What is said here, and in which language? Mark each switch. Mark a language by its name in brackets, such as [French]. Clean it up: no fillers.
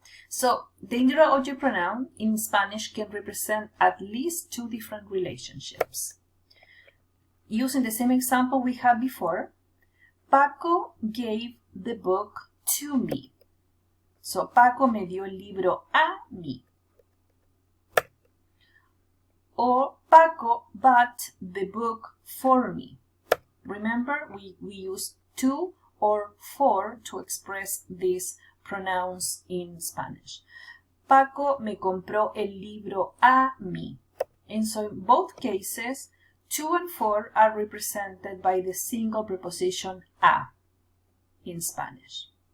[English] So the indirect object pronoun in Spanish can represent at least two different relationships. Using the same example we had before, Paco gave the book to me. [Spanish] So Paco me dio el libro a mí. [English] Or Paco bought the book for me. Remember, we use to or for to express these pronouns in Spanish. [Spanish] Paco me compró el libro a mí. [English] And so in both cases, to and for are represented by the single preposition a in Spanish.